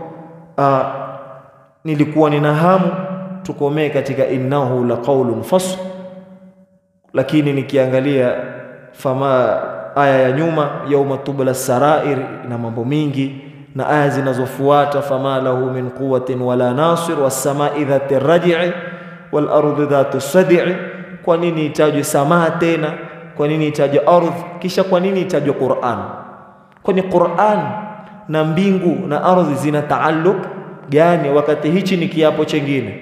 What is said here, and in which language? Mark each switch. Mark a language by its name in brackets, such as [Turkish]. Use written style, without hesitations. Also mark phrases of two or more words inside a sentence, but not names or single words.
[Swahili] Nilikuwa nina hamu tukomee katika [Arabic] إنه لقول فصل, [Swahili] lakini nikiangalia fama aya ya nyuma [Arabic] يوم تبلى السرائر [Swahili] na mambo mingi, na aya zinazofuata [Arabic] فما له من قوة ولا ناصر والسماء ذات الرجع والأرض ذات الصدع. [Swahili] Kwa nini itajwe samaa tena? Kwa nini itajwe ardhi? Kisha kwa nini itajwe Qur'an? Kwani Qur'an na mbingu na ardhi zina taalluq gani wakati hichi ni kiapo chengine?